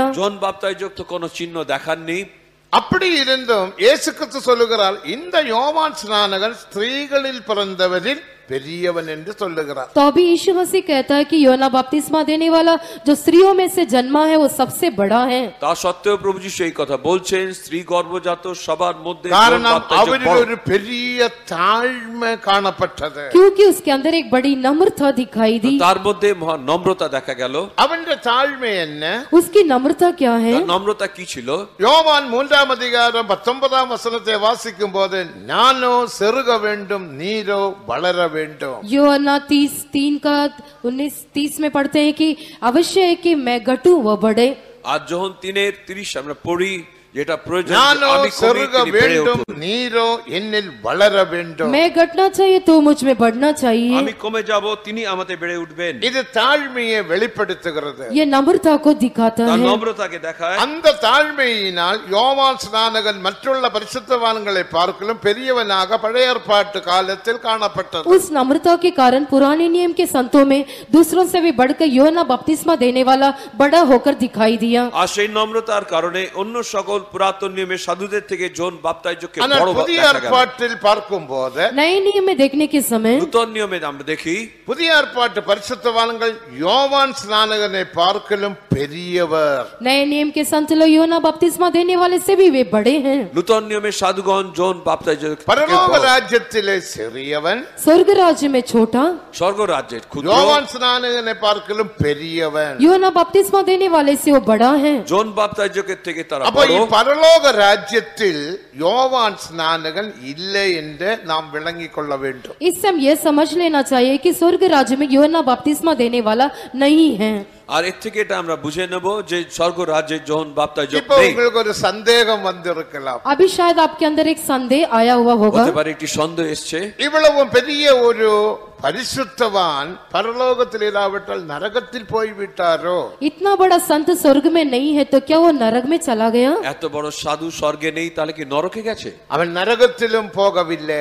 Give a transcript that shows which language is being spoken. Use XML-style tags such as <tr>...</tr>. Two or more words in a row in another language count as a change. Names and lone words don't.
<bn>জন বাপ্তাইজক তো কোনো চিহ্ন দেখাননি</bn> <ta>அப்படி இருந்தும் இயேசு கிறிஸ்து சொல்லுகிறார் இந்த யோவான் ஸ்நானகன் ஸ்திரீகளில் பிறந்தவரில் பெரியவன் என்று சொல்லுகிறார்</ta> <hi>तो अभी यीशु मसीह कहता है कि यूहन्ना बपतिस्मा देने वाला जो स्त्रियों में से जन्मा है वो सबसे बड़ा है</hi> <bn>তা সত্ত্বেও প্রভু যীশু এই কথা বলছেন স্ত্রী গর্ভজাত সবার মধ্যে জন</bn> <ta>காரணம்</ta> <bn>বাপ্তাইজক</bn> <ta>அவரில்</ta> <bn>বড়</bn> <ta>ஒரு பெரிய தாழ்மை காணப்பட்டது</ta> <hi>क्योंकि उसके अंदर एक बड़ी नम्रता दिखाई दी</hi> <bn>তার মধ্যে মহা নম্রতা দেখা গেল</bn> <ta>அவனுடைய தாழ்மை என்ன</ta> <hi>उसकी नम्रता क्या है</hi> <bn>তার নম্রতা কি ছিল</bn> <ta>யோவான் 3 அதிகாரம் 19 வசனத்தை வாசிக்கும் போது நானோ செருக வேண்டும் நீரோ வளர வேண்டும்</ta> <hi>यूहन्ना 30 का 19-30 में पढ़ते हैं कि अवश्य है कि मैं घटूं वो बढ़े</hi> <bn>আর যখন 3:30 আমরা পড়ি যেটা প্রয়োজন</bn> <ta>நானோ</ta> <bn>আমি কমি</bn> <ta>சொருக</ta> <bn>তিনি বেড়ে</bn> <ta>வேண்டும்,</ta> <bn>উঠুন।</bn> <ta>நீரோ என்னில் வளர வேண்டும்.</ta> <hi>मैं घटना चाहिए तो मुझ में बढ़ना चाहिए।</hi> <bn>আমি কমে যাব, তিনি আমাতে বেড়ে উঠবেন।</bn> <ta>இது தாழ்மையை வெளிப்படுத்துகிறது.</ta> <hi>ये नम्रता को दिखाता</hi> <bn>তার</bn> <hi>है।</hi> <bn>নম্রতাকে দেখায়।</bn> <ta>அந்த தாழ்மையினால் யோவான் ஸ்நானகன் மற்றுள்ள பரிசுத்தவான்களை பார்க்கலும் பெரியவனாக பழைய ஏற்பாட்டு காலத்தில் காணப்பட்டது.</ta> <hi>उस नम्रता के कारण पुराने नियम के संतों में दूसरों से भी बढ़कर योना बपतिस्मा देने वाला बड़ा होकर दिखाई दिया।</hi> <bn>আর সেই নম্রতার কারণে অন্য সকল পুরাতন নিয়মের সাধুদের থেকে জন বাপ্তাইজকে</bn> <ta>ஆனால்</ta> <bn>বড়</bn> <ta>புதிய</ta> <bn>দেখা গেল।</bn> <ta>ஏற்பாட்டில் பார்க்கும்போது</ta> <hi>नए नियम में देखने के समय</hi> <bn>নূতন নিয়মে আমরা দেখি</bn> <ta>புதிய ஏற்பாட்டு பரிசுத்தவான்கள் யோவான் ஸ்நானகனை பார்க்கலும் பெரியவர்.</ta> <hi>नए नियम के संत लोग योना बपतिस्मा देने वाले से भी वे बड़े हैं।</hi> <bn>নূতন নিয়মের সাধুগণ জন বাপ্তাইজক</bn> <ta>பரலோக ராஜ்யத்திலே சிறியவன்,</ta> <hi>स्वर्ग राज्य में छोटा,</hi> <bn>স্বর্গ রাজ্যের ক্ষুদ্র,</bn> <ta>யோவான் ஸ்நானகனை பார்க்கலும் பெரியவன்.</ta> <hi>योना बपतिस्मा देने वाले से वो बड़ा है।</hi> <bn>জন বাপ্তাইজকের থেকে তারা</bn> <ta>அப்ப</ta> <bn>বড়।</bn> <ta>பரலோக ராஜ்யத்தில் யோவான் ஸ்நானகன் இல்லை என்று நாம் விளங்கிக் கொள்ள வேண்டும்.</ta> <hi>इस समय यह समझ लेना चाहिए कि स्वर्ग राज्य में योना बपतिस्मा देने वाला नहीं है।</hi> <bn>আর এর থেকে এটা আমরা বুঝে নেব যে স্বর্গ রাজ্যে জন বাপ্তাইজক</bn> <ta>இப்போ</ta> <bn>নেই।</bn> <ta>உங்களுக்கு ஒரு சந்தேகம் வந்திருக்கலாம்.</ta> <hi>अभी शायद आपके अंदर एक संदेह आया हुआ होगा।</hi> <bn>হতে পারে একটি সন্দেহ এসছে,</bn> <ta>இவ்வளவு பெரிய ஒரு பரிசுத்தவான் பரலோகத்தில் இல்லாவிட்டால் நரகத்தில் போய்விட்டாரோ?</ta> <hi>इतना बड़ा संत स्वर्ग में नहीं है तो क्या वो नरक में चला गया?</hi> <bn>এত বড় সাধু স্বর্গে নেই, তাহলে কি নরকে গেছে?</bn> <ta>அவன் நரகத்திலும் போகவில்லை,</ta>